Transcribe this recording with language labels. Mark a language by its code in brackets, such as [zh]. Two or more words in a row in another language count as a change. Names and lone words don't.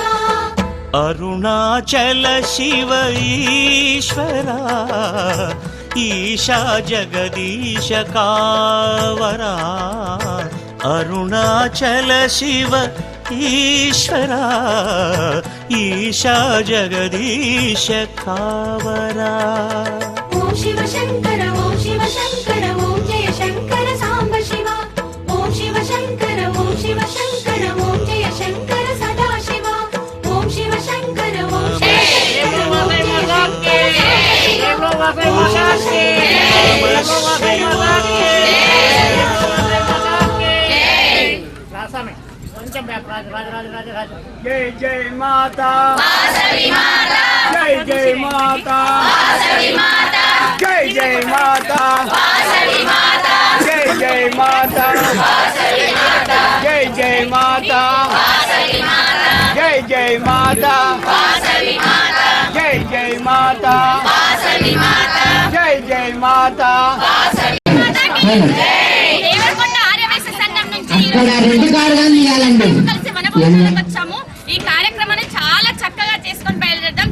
[te] అరుణాచల శివ ఈశ్వరా ఈశా జగదీశ కావరా అరుణాచల శివ ఈశ్వరా ఈశా జగదీశ కావరా ఓం శివ శంకర ఓం శివ శంకర ఓం జయ శంకర సాంబ శివ ఓం శివ శంకర ఓం శివ శంకర ఓం జయ శంకర సదా శివ ఓం శివ శంకర ఓం శివ శంకర ఓం జయ [hi] जय जय माता जय जय माता जय जय माता जय जय माता जय जय माता जय जय माता जय जय माता जय जय माता [te] అక్కడ రెండు కారుగా తీయాలండి. వచ్చాము ఈ కార్యక్రమాన్ని చాలా చక్కగా చేసుకొని బయలుదేరదాం.